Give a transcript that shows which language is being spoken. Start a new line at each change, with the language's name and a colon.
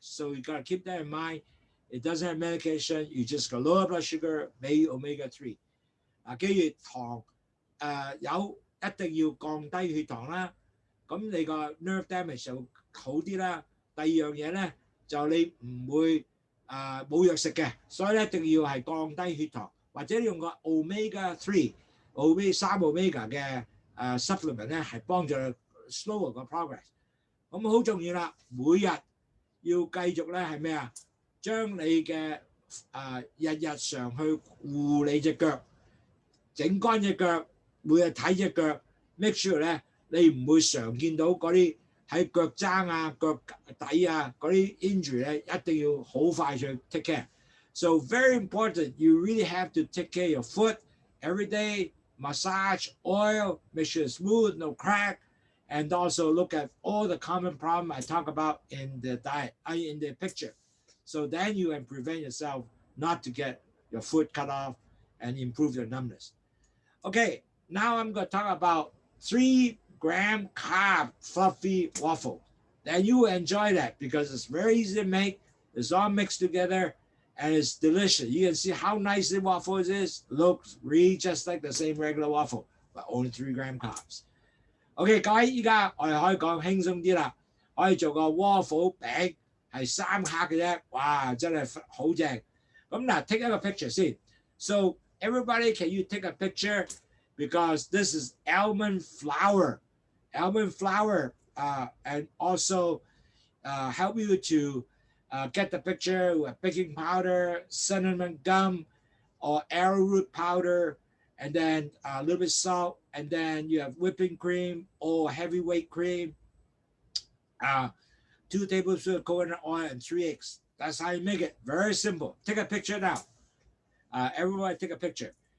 English: So you gotta keep that in mind. It doesn't have medication. You just got lower blood sugar, maybe omega 3.
Chinese: 記住糖有一定要降低血糖啦。咁你個
English: nerve damage
Chinese: 就好啲啦。第二樣嘢咧就你唔會冇藥食嘅，所以咧一定要係降低血糖，或者用個 omega 3。 omega 嘅supplement 咧係幫助 slow 個 progress， 咁好重要啦。每日要繼續咧係咩啊？將你嘅日常去護你隻腳，整乾隻腳，每日睇隻腳 ，
English: make sure
Chinese: 咧你唔會常見到嗰啲喺腳踭啊、腳底啊嗰啲 injury 咧，一定要好快去
English: take care。 So very important, you really have to take care of your foot every day. Massage, oil, make sure it's smooth, no crack, and also look at all the common problems I talk about in the diet, in the picture. So then you can prevent yourself not to get your foot cut off and improve your numbness. Okay, now I'm going to talk about 3-gram carb fluffy waffle. Then you will enjoy that because it's very easy to make. It's all mixed together. And it's delicious. You can see how nice the waffle is. Looks really just like the same regular waffle, but only 3-gram carbs.
Chinese: OK， 各位依家我哋可以講輕鬆啲啦，可以做個 waffle 餅，係3克嘅啫，哇！真係好正。咁嗱 ，take 一個 picture 先。
English: So everybody, can you take a picture? Because this is almond flour. Almond flour and also help you to get the picture with baking powder, cinnamon gum, or arrowroot powder, and then a little bit salt, and then you have whipping cream or heavyweight cream, 2 tablespoons of coconut oil, and 3 eggs. That's how you make it. Very simple. Take a picture now. Everybody take a picture.